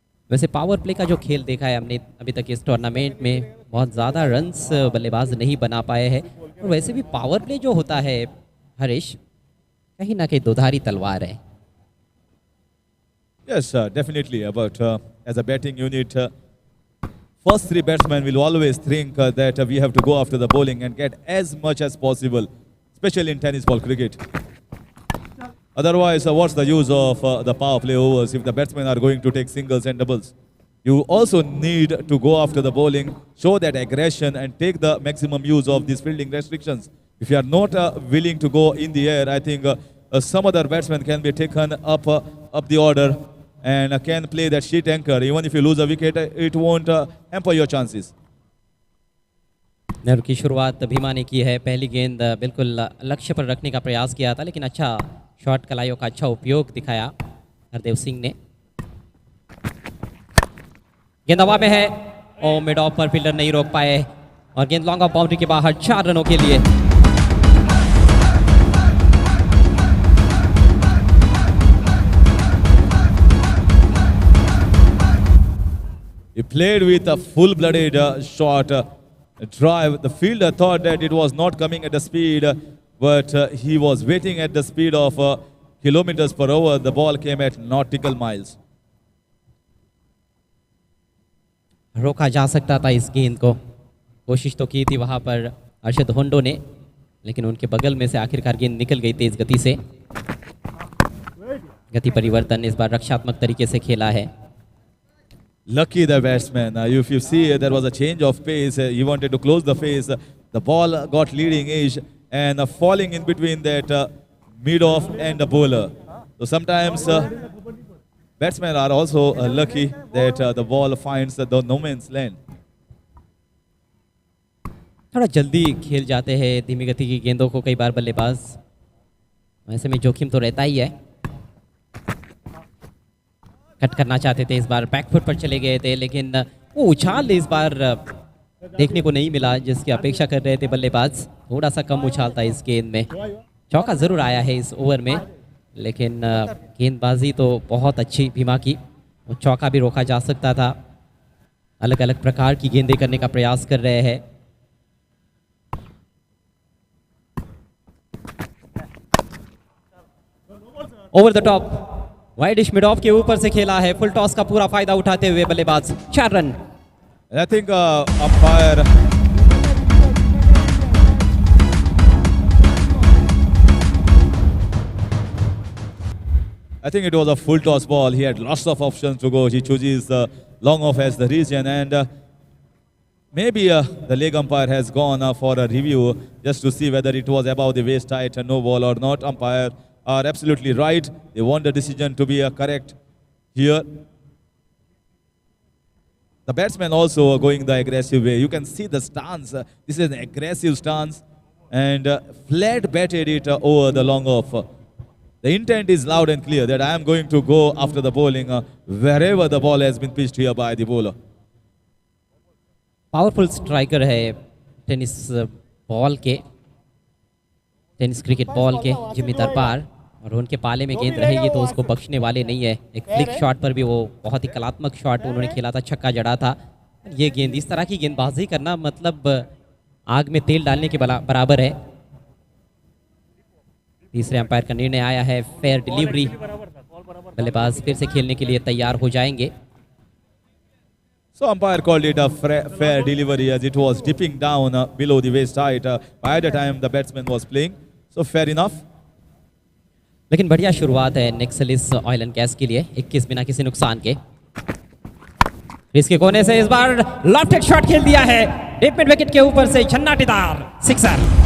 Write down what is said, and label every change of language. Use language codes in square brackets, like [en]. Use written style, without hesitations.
[hi] वैसे power play का जो खेल देखा है हमने अभी तक इस टूर्नामेंट में, बहुत ज़्यादा रन्स बल्लेबाज नहीं बना पाए हैं। और वैसे भी पावर प्ले जो होता है हरीश, कहीं ना कहीं दोधारी तलवार है। [en] Yes, definitely. But as a batting unit, first 3 batsmen will always think that we have to go after the bowling and get as much as possible, especially in tennis ball cricket. Otherwise, what's the use of the power play overs if the batsmen are going to take singles and doubles? You also need to go after the bowling, show that aggression, and take the maximum use of these fielding restrictions. If you are not willing to go in the air, I think some other batsmen can be taken up the order and can play that sheet anchor. Even if you lose a wicket, it won't hamper your chances. [hi] नहर की शुरुआत भीमा ने की है। पहली गेंद बिल्कुल लक्ष्य पर रखने का प्रयास किया था, लेकिन अच्छा शॉट कलाइयों का अच्छा उपयोग दिखाया हरदेव सिंह ने। गेंद हवा में है और मिड ऑफ पर फील्डर नहीं रोक पाए, और गेंद लॉन्ग ऑफ बाउंड्री के बाहर 4 रनों के लिए। [en] He played with a full-blooded shot drive. The fielder thought that it was not coming at the speed, but he was waiting at the speed of kilometers per hour. The ball came at nautical miles. [hi] रोका जा सकता था इस गेंद को, कोशिश तो की थी वहां पर अर्शद होंडो ने, लेकिन उनके बगल में से आखिरकार गेंद निकल गई तेज गति से। गति परिवर्तन इस बार रक्षात्मक तरीके से खेला है। [en] Lucky the batsman. If you see, there was a change of pace. He wanted to close the face. The ball got leading edge and falling in between that mid-off and the bowler. So sometimes batsmen are also lucky that the ball finds the no man's land. [hi] थोड़ा जल्दी खेल जाते हैं धीमी गति की गेंदों को कई बार बल्लेबाज, ऐसे में जोखिम तो रहता ही है। कट करना चाहते थे, इस बार बैकफुट पर चले गए थे, लेकिन वो उछाल इस बार देखने को नहीं मिला जिसकी अपेक्षा कर रहे थे बल्लेबाज। थोड़ा सा कम उछाल था इस गेंद में। चौका जरूर आया है इस ओवर में, लेकिन गेंदबाजी तो बहुत अच्छी भीमा की, वो चौका भी रोका जा सकता था। अलग अलग प्रकार की गेंदें करने का प्रयास कर रहे हैं। Over the top, widish mid of के ऊपर से खेला है, फुल टॉस का पूरा फायदा उठाते हुए बल्लेबाज। 4 run. [en] I think umpire I think it was a full toss ball. He had lots of options to go. He chooses long off as the region, and maybe the leg umpire has gone for a review just to see whether it was above the waist height and no ball or not. Umpire are absolutely right. They want the decision to be correct here. The batsman also going the aggressive way. You can see the stance. This is an aggressive stance, and flat batted it over the long off. The intent is loud and clear that I am going to go after the bowling wherever the ball has been pitched here by the bowler. [hi] Powerful striker है tennis ball के, tennis cricket ball के Jimmy दरबार, और उनके पाले में गेंद रहेगी तो उसको बख्शने वाले नहीं है। एक फ्लिक शॉट पर भी वो बहुत ही कलात्मक शॉट उन्होंने खेला था, छक्का जड़ा था। ये गेंद, इस तरह की गेंदबाजी करना मतलब आग में तेल डालने के बराबर है। तीसरे अंपायर का निर्णय आया है फेयर डिलीवरी। बल्लेबाज फिर से खेलने के लिए तैयार हो जाएंगे। [en] So umpire called it a fair delivery as it was dipping down below the waist height by the time the batsman was playing. So fair enough. [hi] लेकिन बढ़िया शुरुआत है नेक्सलिस ऑयल एंड गैस के लिए, 21 बिना किसी नुकसान के। इसके कोने से इस बार लॉफ्टेड शॉट खेल दिया है, डीप मिड विकेट के ऊपर से झन्नाटेदार सिक्सर।